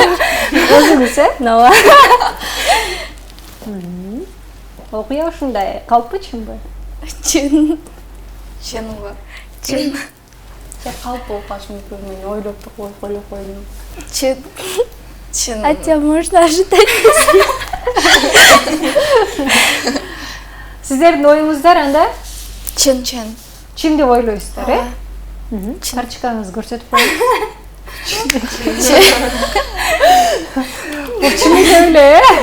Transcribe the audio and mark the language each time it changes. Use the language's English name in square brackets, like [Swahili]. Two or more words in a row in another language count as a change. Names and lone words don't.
[Kyrgyz] Өзүңүз, ооба. Окуя ушундай, калппы чынбы? Чын. Чынбы? Чын. Калп болуп калышы мүмкүн, мен ойлоп койдум. Чын. Чын. [Russian] Хотя можно ожидать. [Kyrgyz] Сиздердин оюңуздар анда Чын. чын деп ойлойсуздар, Карточкаңызды көрсөтүп коюңуз. Бул чын эле,